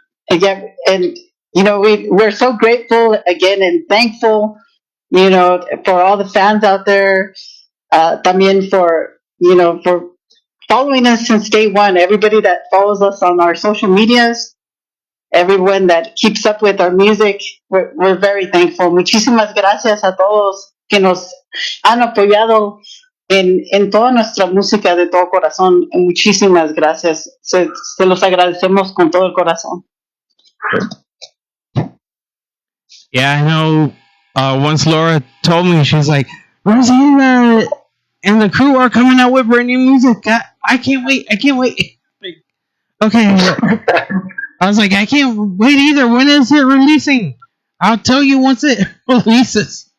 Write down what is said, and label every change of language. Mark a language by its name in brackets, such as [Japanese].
[English] Again, and we're so grateful again and thankful, for all the fans out there. [Spanish] También [English] for following us since day one. Everybody that follows us on our social medias, everyone that keeps up with our music, we're very thankful. [Spanish] Muchísimas gracias a todos que nos han apoyado en toda nuestra música de todo corazón. Muchísimas gracias. Se los agradecemos con todo el corazón. [English] Yeah, I know. Once Laura told me, she's like, Rosie and the crew are coming out with brand new music. I can't wait. I can't wait. Like, okay. I was like, I can't wait either. When is it releasing? I'll tell you once it releases.